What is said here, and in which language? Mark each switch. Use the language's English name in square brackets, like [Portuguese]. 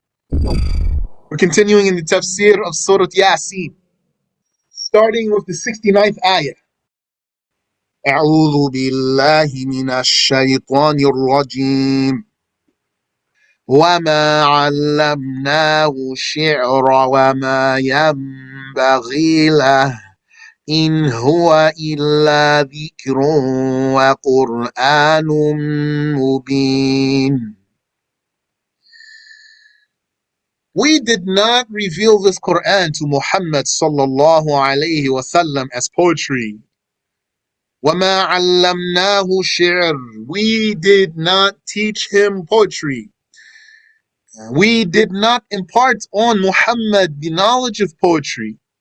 [English] We're continuing in the Tafsir of Surah Yasin, starting with the 69th ayah. [Arabic] أعوذ بالله من الشيطان الرجيم وما علمناه الشعر وما ينبغي له إن هو إلا ذكر وقرآن مبين. [English] We did not reveal this Quran to Muhammad sallallahu alayhi wasallam as poetry. [Arabic] وَمَا عَلَّمْنَاهُ شِعْرًا. [English] We did not teach him poetry. We did not impart on Muhammad the knowledge of poetry.